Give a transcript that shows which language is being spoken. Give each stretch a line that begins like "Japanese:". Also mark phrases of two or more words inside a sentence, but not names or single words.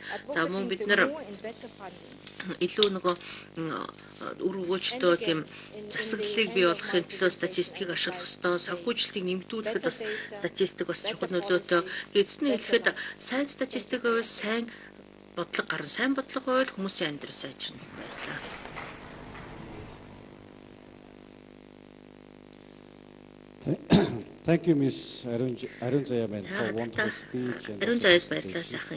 Mongolian: За мөн бид нар илүү үр өгөөжтэй тийм засаглалыг бий болгохын төлөө статистикийг ашиглах ёстой, санхүүжилтийг нэмэгдүүлэхэд бас статистик бас чухал нөлөөтэй. Эцний хэлэхэд сайн статистик байвал сайн бодлого гарна, сайн бодлого байвал хүмүүсийн амьдрал сайжирна. Баярлалаа.
English: Thank you, Ms. Arun Zayaman, for wonderful speech.
Mongolian: Арун заяад баярлалаа сайхан